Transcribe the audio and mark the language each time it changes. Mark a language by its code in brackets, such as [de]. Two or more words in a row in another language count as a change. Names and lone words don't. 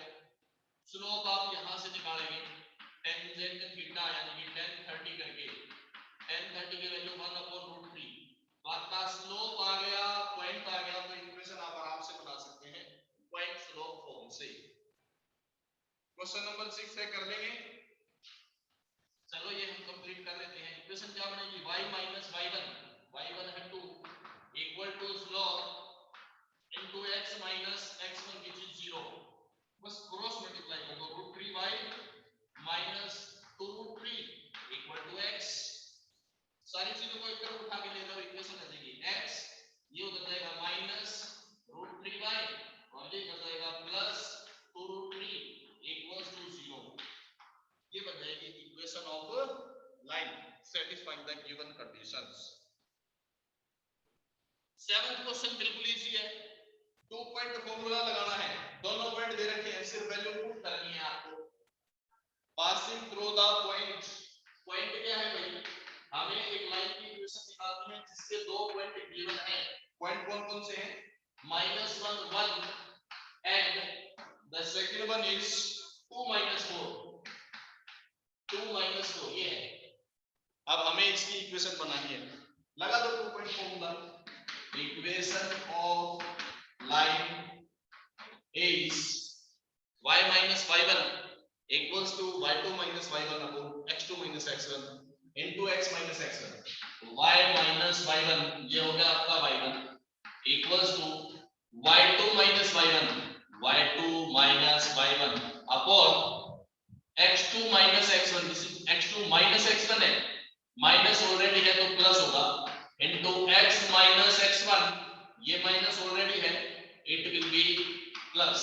[hi] स्लोप आप यहां से निकालेंगे, [en] tangent theta [hi] यानी कि tan 30 करके, tan 30 की वैल्यू 1/√3, आपका स्लोप आ गया, पॉइंट आ गया, तो इक्वेशन आप आराम से बना सकते हैं [en] point slope form [hi] से। [en] question number 6 [hi] है, कर लेंगे, चलो ये हम कंप्लीट कर लेते हैं। इक्वेशन क्या बनेगी, [en] y - y1 है 2 = slope into x - x1 which is 0, [hi] बस [en] cross multiply [hi] कर दो, √3y - 2√3 = x, सारी चीजों को एक तरफ उठा के ले लो, इक्वेशन आ जाएगी x, ये उधर जाएगा -√3y, और ये इधर जाएगा +2√3 = 0। [en] ये बन जाएगी equation of line satisfying the given conditions। [hi] 7th क्वेश्चन बिल्कुल इजी है, [en] 2 point formula [hi] लगाना है, दोनों पॉइंट दे रखे हैं, सिर्फ [en] value put [hi] करनी है आपको। [en] passing through the point, [hi] पॉइंट क्या है भाई, हमें एक लाइन की इक्वेशन निकालनी है जिसके [en] 2 point given [hi] है। पॉइंट कौन-कौन से हैं, -1 1 [en] and the second one is [hi] 2 - 4, 2 - 4 ये है। अब हमें इसकी इक्वेशन बनानी है, लगा दो [en] 2 point formula. equation of line is y - y1 = y2 - y1 x2 - x1 into x - x1, y - y1 [hi] ये हो गया आपका [en] y1 = y2 - y1 अपॉन x2 - x1, x2 - x1 है, minus already है [hi] तो प्लस होगा, [en] इनटू x - x1, ये minus already है, it will be plus.